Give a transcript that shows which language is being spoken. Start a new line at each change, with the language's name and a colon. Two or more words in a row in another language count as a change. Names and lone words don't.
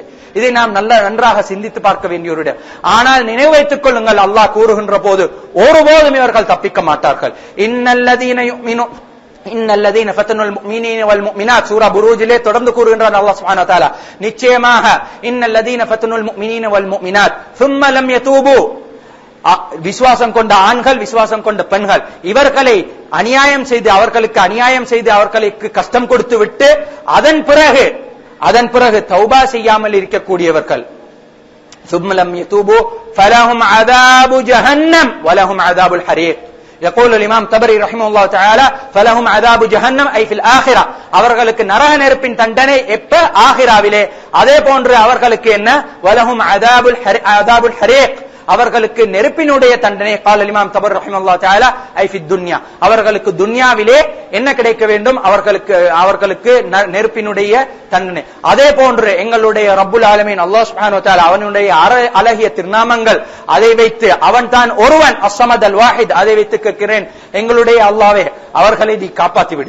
Tamil: இதை நாம் நன்றாக சிந்தித்து பார்க்க வேண்டிய ஒரு இடம். ஆனால் நினைவு வைத்துக் கொள்ளுங்கள், அல்லாஹ் கூறுகின்ற போது ஒருபோதும் இவர்கள் தப்பிக்க மாட்டார்கள்.
Arabic: إن الذين فتنوا المؤمنين والمؤمنات
Tamil: சூரா புரூஜிலே தொடர்ந்து கூறுகின்றான்
Arabic: الله سبحانه وتعالى,
Tamil: நிச்சயமாக
Arabic: إن الذين فتنوا المؤمنين والمؤمنات ثم لم يتوبوا
Tamil: விசுவாசம் கொண்ட ஆண்கள், விசுவாசம் கொண்ட பெண்கள், இவர்களை அநியாயம் செய்து அவர்களுக்கு கஷ்டம் கொடுத்து விட்டு அதன் பிறகு தௌபா செய்யாமல் இருக்கக்கூடியவர்கள்,
Arabic: ثم لم يتوبوا فلهم عذاب جهنم ولهم عذاب الحريق. يقول الامام طبري رحمه الله تعالى فلهم عذاب جهنم اي في الاخره.
Tamil: அவர்களுக்கு நரக நெருப்பின் தண்டனை எப்ப? ஆகிராவிலே. அதே போன்று அவர்களுக்கு என்ன?
Arabic: ولهم عذاب الحريق,
Tamil: அவர்களுக்கு நெருப்பினுடைய தண்டனை.
Arabic: قال الامام طبري رحمه الله تعالى اي في الدنيا.
Tamil: அவர்களுக்கு துன்யாவிலே என்ன கிடைக்க வேண்டும்? அவர்களுக்கு நெருப்பினுடைய தண்டனை. அதே போன்று எங்களுடைய
Arabic: رب العالمين الله سبحانه وتعالى
Tamil: அவனுடைய அழகிய திருநாமங்கள், அதை வைத்து அவன் தான் ஒருவன்
Arabic: الصمد الواحد,
Tamil: அதை வைத்து கேட்கிறேன், எங்களுடைய அல்லாஹ்வே அவர்களை நீ காப்பாற்றி விடு.